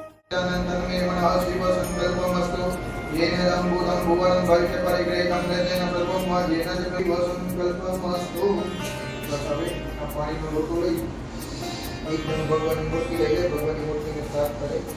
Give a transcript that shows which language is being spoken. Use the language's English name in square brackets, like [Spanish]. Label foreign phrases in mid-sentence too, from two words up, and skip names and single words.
[Sanskrit] तन्मे मनः शिव संकल्पमस्तु येन लम्बूतं भुवनं भविष्य परिग्रहितं तेन सर्वं वा येन च शिव संकल्पमस्तु। [Gujarati] बस હવે આ પાણીનો લોટો લઈ એકદમ ભગવાનની મૂર્તિ લઈ લે, ભગવાનની મૂર્તિને સાફ કરે।